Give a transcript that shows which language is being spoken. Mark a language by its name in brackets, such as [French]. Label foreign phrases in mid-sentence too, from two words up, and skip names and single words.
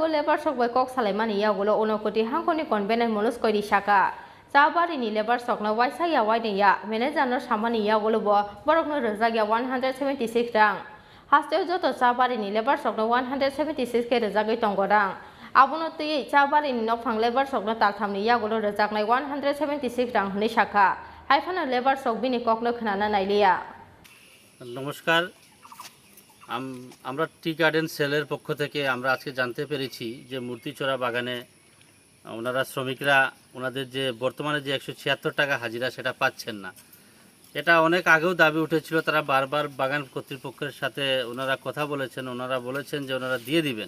[Kok Borok] लेबर स्टक बै कक सालायमानि यागुलो उनकुति हांखनि कन्वेनर मनुज करि साका चाबारिनि लेबर स्टकनो वाइसाया वाइनैया मेनेजारनो सामानि यागुलोबो बरकनो रोजागिया 176 रां हास्टेल जत चाबारिनि लेबर स्टकनो 176 के रोजागै दंगो रां आबुनो तयै चाबारिनि नफां लेबर स्टकनो तालथामनि यागुलो रोजागनाय 176 रां हनै साखा हाइफानो लेबर स्टक बिनि ककनो खोनाना नायलिया [Bangla] নমস্কার আমরা টি গার্ডেন সেলের পক্ষ থেকে আমরা আজকে জানতে পেরেছি যে মূর্তিচড়া বাগানে ওনারা শ্রমিকরা ওনাদের যে বর্তমানে যে 176 টাকা হাজিরা সেটা পাচ্ছেন না এটা অনেক আগেও দাবি উঠেছিল তারা বারবার বাগান কর্তৃপক্ষের সাথে ওনারা কথা বলেছেন ওনারা বলেছেন যে ওনারা দিয়ে দিবেন